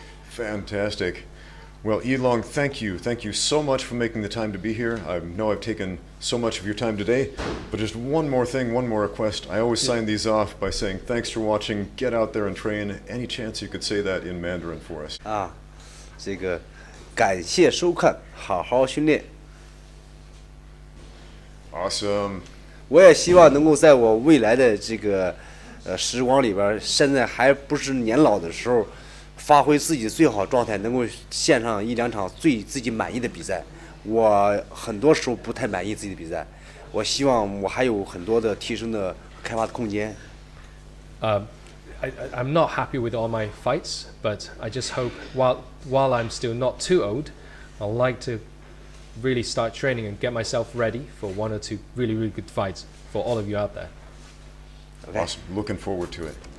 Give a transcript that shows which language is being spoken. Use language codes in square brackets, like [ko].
[en] Fantastic. Well, Elan, thank you. Thank you so much for making the time to be here. I know I've taken so much of your time today, but just one more thing, one more request. I always sign these off by saying thanks for watching, get out there and train. Any chance you could say that in Mandarin for us? [zh] 这个感谢收看，好好训练。 [en] Awesome. [zh] 我也希望能够在我未来的这个时光里边，现在还不是年老的时候，发挥自己的最好状态，能够献上一两场自己满意的比赛。我很多时候不太满意自己的比赛，我希望我还有很多的提升的开发的空间。 [en] I'm not happy with all my fights, but I just hope while I'm still not too old, I'd like to really start training and get myself ready for one or two really, really good fights for all of you out there. Okay. Awesome. Looking forward to it.